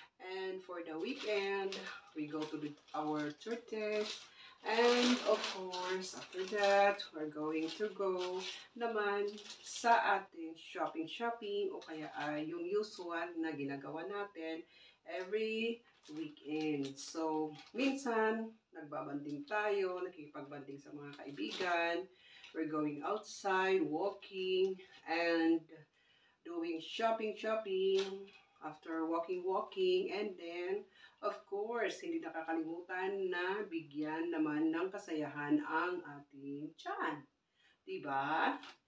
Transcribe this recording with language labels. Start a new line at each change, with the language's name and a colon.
English: And for the weekend, we go to our churches. And of course, after that, we're going to go
Filipino: naman sa ating
English: shopping
Filipino: o kaya ay yung
English: usual
Filipino: na ginagawa natin
English: every weekend.
Filipino: So, minsan, nagbabanding tayo, nakikipagbanding sa mga kaibigan.
English: We're going outside, walking, and doing shopping. After walking, and then, of course,
Filipino: hindi nakakalimutan na bigyan naman ng kasayahan ang ating tiyan. Diba?